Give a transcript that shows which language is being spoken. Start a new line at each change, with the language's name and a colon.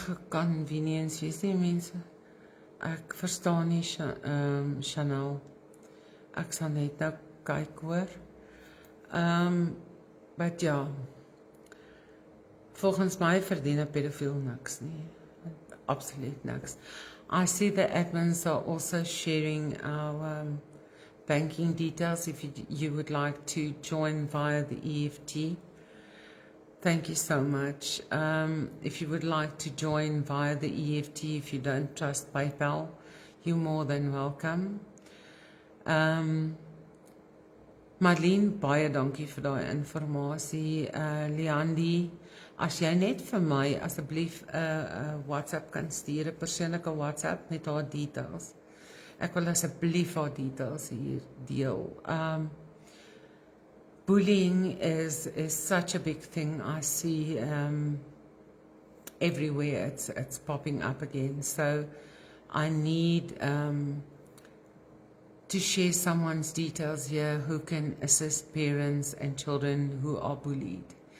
Afrikaans: Convenience, jy sê mense, ek verstaan nie, Chanel, ek sal net nou kyk hoor. But ja, volgens my verdien 'n pedofiel niks nie. Absoluut niks.
English: I see the admins are also sharing our banking details if you would like to join via the EFT. Thank you so much. If you would like to join via the EFT, if you don't trust PayPal, you're more than welcome.
Afrikaans: Marlene, baie dankie vir daai informasie. Leandi, as jy net vir my asseblief 'n WhatsApp kan stuur, 'n persoonlike WhatsApp met haar details. Ek wil asseblief haar details hier deel.
English: Bullying is such a big thing. I see everywhere it's popping up again. So I need to share someone's details here who can assist parents and children who are bullied.